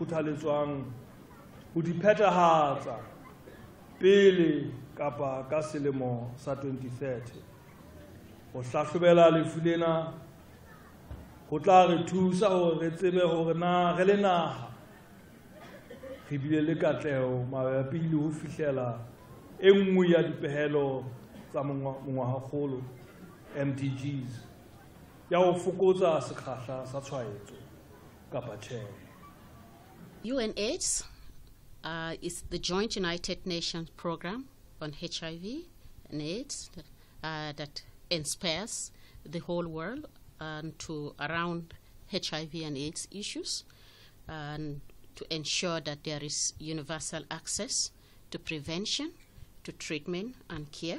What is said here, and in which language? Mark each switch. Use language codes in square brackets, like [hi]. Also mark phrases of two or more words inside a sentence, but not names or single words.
[st] kgothaletswang ho di phethahatsa pele kapa ka selemo sa 2030 ho hlahlobela lefu lena ho tla re thusa hore re tsebe hore na re le naha re bile le katleho mabapi le ho fihlela e nngwe ya dipehelo tsa mongwahakgolo MDGs ya ho fokotsa sekgahla sa tshwaetso kapa tjhe. [en] UNAIDS is the Joint United Nations Program on HIV and AIDS that inspires the whole world to around HIV and AIDS issues and to ensure that there is universal access to prevention, to treatment and care.